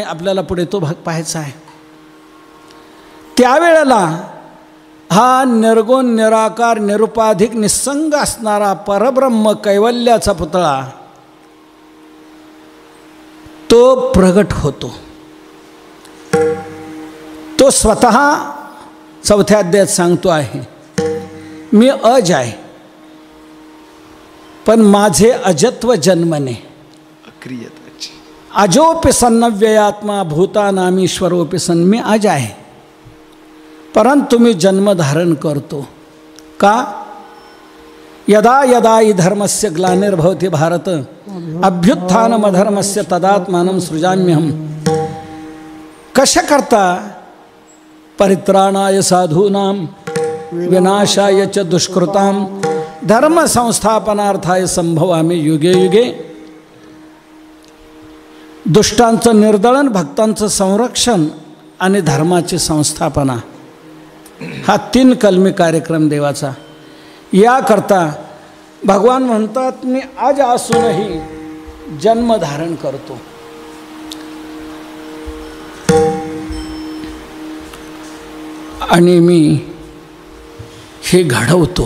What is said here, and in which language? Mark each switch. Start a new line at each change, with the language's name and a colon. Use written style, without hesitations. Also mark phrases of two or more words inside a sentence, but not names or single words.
Marathi: आपल्याला पुढे तो भाग पाहायचा आहे. त्यावेळेला हा निर्गुण, निराकार, निरुपाधिक, निस्संग असणारा परब्रह्म कैवल्याचा पुतळा तो प्रगट होतो. तो स्वतः 4थ्या अध्यायात सांगतो आहे, मी अज आहे, पण माझे अजत्व जन्मने.
Sanskrit: अजोपि सन्नव्ययात्मा भूतानामीश्वरोपि सन्.
Marathi: मी अज आहे, परंतु मी जन्म धारण करतो. का?
Sanskrit: यदा यदा हि धर्मस्य ग्लानिर्भवति भारत अभ्युत्थानमधर्मस्य तदात्मानं सृजाम्यहम्.
Marathi: कशाकरता?
Sanskrit: परित्राणाय साधूनां विनाशाय च दुष्कृतां धर्म संस्थापनार्थाय संभवामि युगे युगे.
Marathi: दुष्टांचं निर्दळन, भक्तांचं संरक्षण आणि धर्माची संस्थापना, हा 3 कलमी कार्यक्रम देवाचा. याकरता भगवान म्हणतात, मी आज असूनही जन्म धारण करतो. आणि मी हे घडवतो.